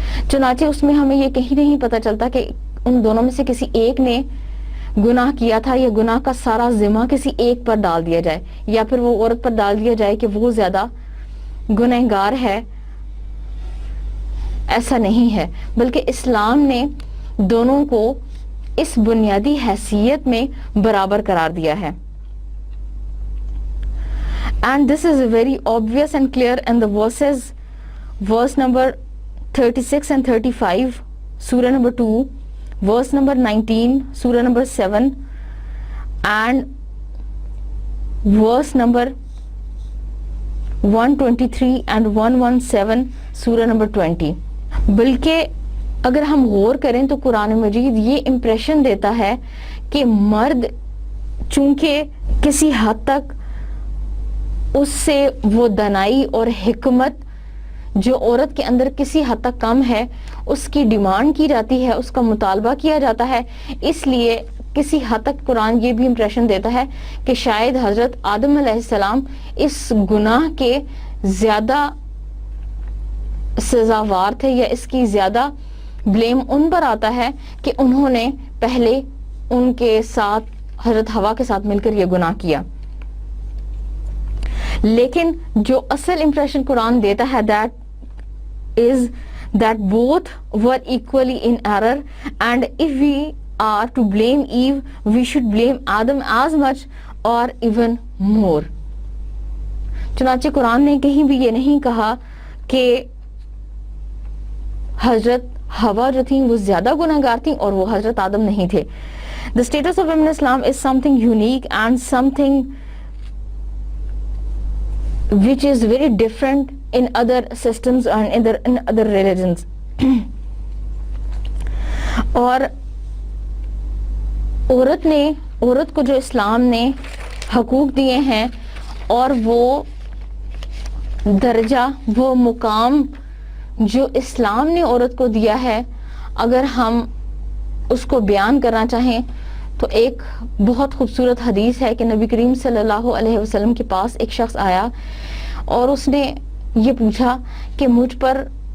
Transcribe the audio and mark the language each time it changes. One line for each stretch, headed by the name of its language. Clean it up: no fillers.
Urdu: چنانچہ اس میں ہمیں یہ کہیں نہیں پتہ چلتا کہ ان دونوں میں سے کسی ایک نے گناہ کیا تھا یا گناہ کا سارا ذمہ کسی ایک پر ڈال دیا جائے یا پھر وہ عورت پر ڈال دیا جائے کہ وہ زیادہ گنہگار ہے. ایسا نہیں ہے، بلکہ اسلام نے دونوں کو اس بنیادی حیثیت میں برابر قرار دیا ہے.
English: And this is very obvious and clear in the verses, verse number 36 and 35, Surah number 2, verse number 19, Surah number 7, and verse number 123 and 117, Surah number 20.
Urdu: بلکہ اگر ہم غور کریں تو قرآن مجید یہ امپریشن دیتا ہے کہ مرد چونکہ کسی حد تک اس سے وہ دانائی اور حکمت جو عورت کے اندر کسی حد تک کم ہے اس کی ڈیمانڈ کی جاتی ہے، اس کا مطالبہ کیا جاتا ہے، اس لیے کسی حد تک قرآن یہ بھی امپریشن دیتا ہے کہ شاید حضرت آدم علیہ السلام اس گناہ کے زیادہ سزاوار تھے یا اس کی زیادہ بلیم ان پر آتا ہے کہ انہوں نے پہلے ان کے ساتھ حضرت حوا کے ساتھ مل کر یہ گناہ کیا. لیکن جو اصل امپریشن قرآن دیتا ہے
English: that is that both were equally in error and if we are to blame Eve we should blame Adam as much or even more.
Urdu: چنانچہ قرآن نے کہیں بھی یہ نہیں کہا کہ حضرت حوا جو تھیں وہ زیادہ گناہگار تھیں اور وہ حضرت آدم نہیں تھے.
English: The status of women in Islam is something unique and something which is very different in other systems and in other religions.
Urdu: اور عورت کو جو اسلام نے حقوق دیے ہیں اور وہ درجہ وہ مقام جو اسلام نے عورت کو دیا ہے، اگر ہم اس کو بیان کرنا چاہیں تو ایک بہت خوبصورت حدیث ہے کہ نبی کریم صلی اللہ علیہ وسلم کے پاس ایک شخص آیا اور اس نے یہ پوچھا کہ مجھ پر